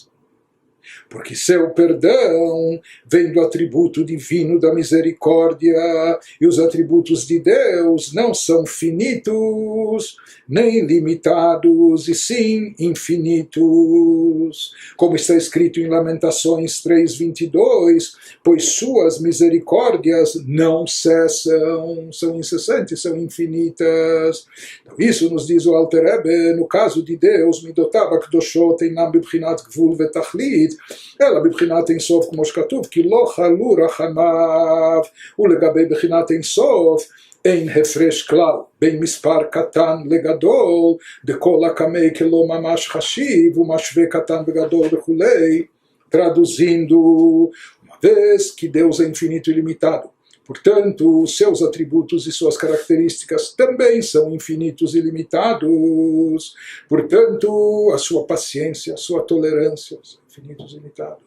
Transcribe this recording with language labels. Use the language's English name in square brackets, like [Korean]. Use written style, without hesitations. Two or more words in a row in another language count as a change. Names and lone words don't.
[Portuguese] Porque seu perdão vem do atributo divino da misericórdia, e os atributos de Deus não são finitos, nem limitados, e sim infinitos. Como está escrito em Lamentações 3:22, pois suas misericórdias não cessam, são incessantes, são infinitas. Então, isso nos diz o Alter Rebbe, no caso de Deus, [Hebrew] midotav הקדושות אינם בבחינת גבול ותכלית, אלא בבחינת אינסוף כמו שכתוב, כי לא חלו רחמיו, ולגבי בחינת אינסוף, אין הפרש כלל בין מספר קטן לגדול, דכל הקמי כלא ממש חשיב, ומשווה קטן וגדול וכולי. [Portuguese] Traduzindo, uma vez que Deus é infinito e ilimitado, portanto, seus atributos e suas características também são infinitos e limitados. Portanto, a sua paciência, a sua tolerância são infinitos e limitados.